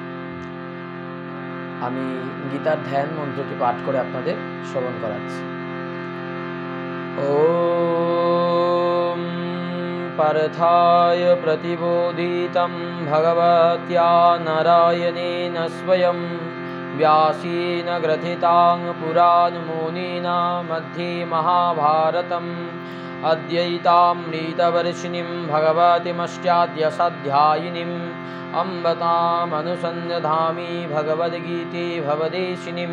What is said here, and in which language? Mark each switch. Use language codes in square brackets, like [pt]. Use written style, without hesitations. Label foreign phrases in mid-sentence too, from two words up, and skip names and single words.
[bn] আমি গীতার ধ্যান মন্ত্রটি পাঠ করে আপনাদের শ্রবণ করাচ্ছি। [sa] ওম পার্থায় প্রতিবোধিতং ভগবত্য়া নারায়ণেন স্বয়ং व्यासेन ग्रथितां पुराणमुनिना मध्ये महाभारतम् अद्वैतामृतवर्षिणीं भगवतीमष्टादशाध्यायिनीम् अम्बतामनुसन्धामि भगवद्गीते भवदेशिनीं।